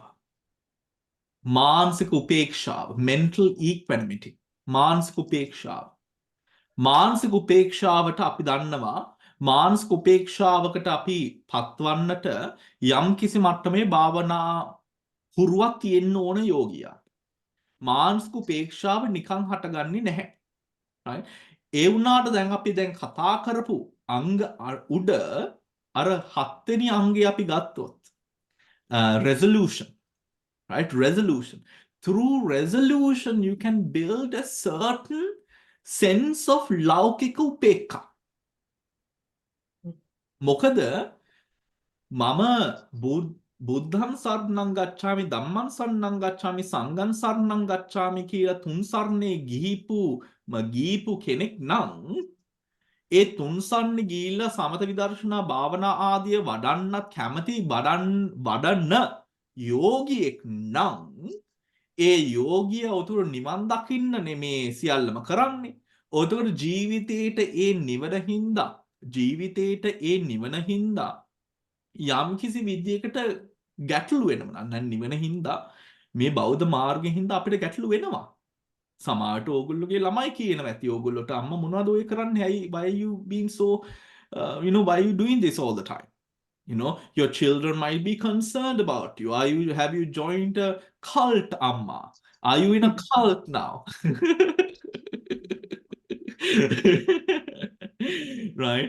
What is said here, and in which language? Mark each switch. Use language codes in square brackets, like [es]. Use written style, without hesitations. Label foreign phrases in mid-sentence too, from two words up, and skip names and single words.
[si] මානසික උපේක්ෂාව [en] mental equanimity [si] මානසික උපේක්ෂාව මානසික උපේක්ෂාවට අපි දන්නවා මානසික උපේක්ෂාවකට අපි පත්වන්නට යම් කිසි මට්ටමේ භාවනා හුරුවක් තියෙන්න ඕන යෝගියා. මානසික උපේක්ෂාව නිකන් හටගන්නේ නැහැ. right ඒ වුණාට දැන් අපි දැන් කතා කරපු අංග උඩ අර 7 වෙනි අංගය අපි ගත්තොත් resolution. [en] Right? Resolution. Through resolution, you can build a certain sense of [pi] laukika upekka. [si] මොකද මම [pi] බුද්ධං සරණං ගච්ඡාමි ධම්මං සරණං ගච්ඡාමි සංඝං සරණං ගච්ඡාමි [si] කියලා තුන් සරණේ ගිහිපු කෙනෙක් නම් ඒ තුන් සරණ ගිහිල්ලා සමත විදර්ශනා භාවනා ආදිය වඩන්නත් කැමති වඩන්න යෝගියෙක් නම් ඒ යෝගිය උතුරු නිවන් දකින්න නෙමේ සියල්ලම කරන්නේ. උතුරු ජීවිතේට ඒ නිවන හින්දා යම් කිසි විදියකට ගැටලු වෙනවා. නම් නිවන හින්දා මේ බෞද්ධ මාර්ගයෙන් හින්දා අපිට ගැටලු වෙනවා. සමහරට ඕගොල්ලෝගේ ළමයි කියනවා ඇති ඕගොල්ලෝට අම්මා මොනවද ඔය කරන්නේ? [en] ඇයි why you being so why you doing this all the time? Your children might be concerned about you. Have you joined a cult, Amma? Are you in a cult now? Right?